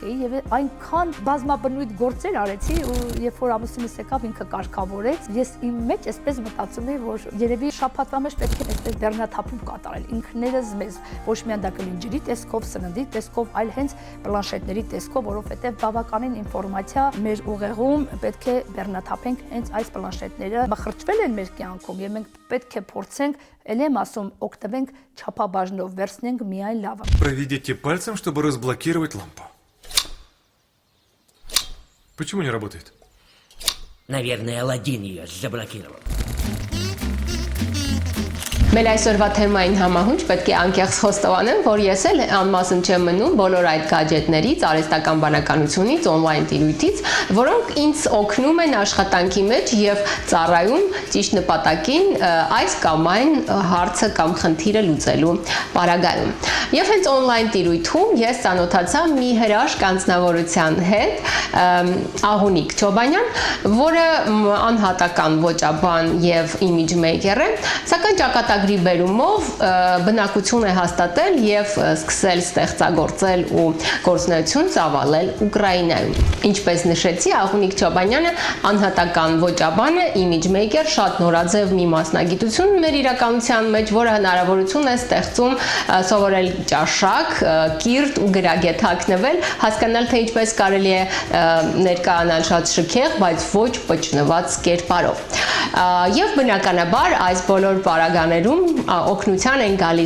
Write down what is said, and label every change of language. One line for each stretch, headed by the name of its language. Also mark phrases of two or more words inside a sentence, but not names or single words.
Armenian: էի եւ այնքան բազմաբնույթ գործեր արեցի, ու երբ որ ամուսինս եկավ, ինքը կարգավորեց, ես իմ մեջ այսպես մտածում էի, որ երևի շաբաթվա մեջ պետք է այսպես դեռնաթափում կատարել ինքներս մեզ, ոչ միայն դա կլինի ջրի տեսքով, սննդի տեսքով, այլ հենց պլանշետների տեսքով, որովհետեւ բավականին ինֆորմացիա մեր ուղեղում պետք է բեռնաթափենք հենց այս պլանշետները մխրճվել են մեր կյանքում եւ մենք պետք է փորձենք, ել եմ ասում, օգտվենք չափաբաժնով, վերցնենք միայն լավը։
Russian: Проведите пальцем, чтобы разблокировать лампу. Почему не работает? Наверное, Аладдин ее заблокировал.
Armenian: Մեր այսօրվա թեմային համահունչ պետք է անկեղծ խոստովանեմ, որ ես էլ անմասն չեմ մնում բոլոր այդ գadgetներից, արհեստական բանականությունից, on-line տիրույթից, որոնք ինձ օգնում են աշխատանքի մեջ եւ ծառայում ճիշտ նպատակին այս կամ այն հարցը կամ խնդիրը լուծելու պարագայում։ Եվ հենց on-line տիրույթում ես ծանոթացա մի հրաշք անձնավորության հետ, Ահունիկ Չոբանյան, որը անհատական ոճաբան եւ
English: image maker
Armenian: է, սակայն ճակատագրի բերումով բնակություն է հաստատել եւ սկսել ստեղծագործել ու գործունեություն ծավալել Ուկրաինայում։ Ինչպես նշեցի, Ահունիկ Չոբանյանը անհատական ոճաբան է,
English: image maker,
Armenian: շատ նորաձև մի մասնագիտություն մեր իրականության մեջ, որը հնարավորություն է ստեղծում սովորել ճաշակ, կիրթ ու գրագետ հագնվել, հասկանալ թե ինչպես կարելի է ներկայանալ շատ շքեղ, բայց ոչ պճնված կերպարով։ Եվ բնականաբար այս բոլոր պարագաներում օգնության են գալիս